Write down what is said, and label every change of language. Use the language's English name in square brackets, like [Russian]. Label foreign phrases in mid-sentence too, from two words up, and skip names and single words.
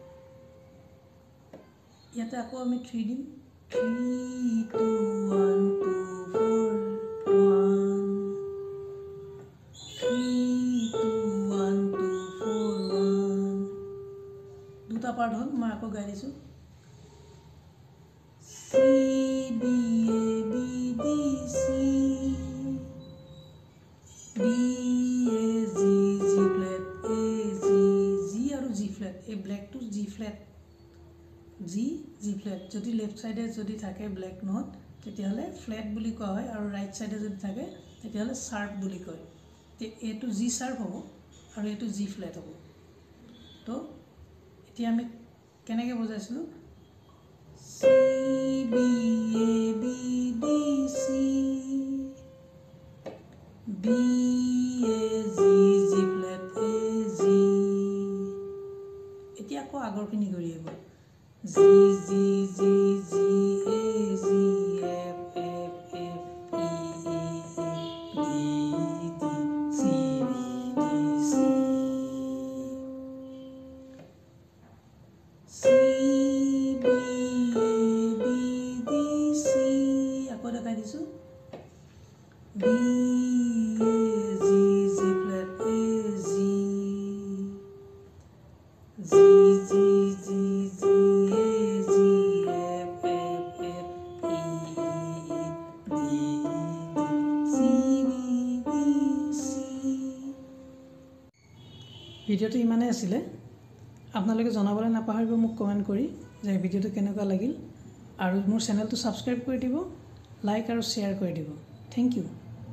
[Assamese] ইয়াতে আকৌ আমি 3 দিম 3 2 1 2 4 1 3 2 1 2 4 1 দুটা পাৰ্ট হ'ল মই আকৌ গাই দিছোঁ C B A B D C D A G G flat A G G আৰু G flat এই ব্লেকটো G flat G G flat যদি লেফট সাইডে যদি থাকে ব্লেক নোট তেতিয়াহ'লে ফ্ল্যাট বুলি কোৱা হয় আৰু ৰাইট সাইডে যদি থাকে তেতিয়াহ'লে শার্প বুলি কয় তে এটো G শার্প হ'ব আৰু এটো G flat হ'ব তো এতিয়া আমি কেনেকৈ বুজাইছিলোঁ C B A B D C B A G G flat A G এতিয়া আকৌ আগৰখিনি ঘূৰি আহিব G G G G A G F F F E E E D D C B D C C B A B D C আকৌ দেখাই দিছোঁ B A G G flat A G G G G G A G F F F E E E D D C B D C ভিডিঅ'টো ইমানেই আছিলে আপোনালোকে জনাবলৈ নাপাহৰিব মোক কমেণ্ট কৰি যে ভিডিঅ'টো কেনেকুৱা লাগিল আৰু মোৰ চেনেলটো সাবস্ক্ৰাইব কৰি দিব লাইক আৰু শ্বেয়াৰ কৰি দিব [English] thank you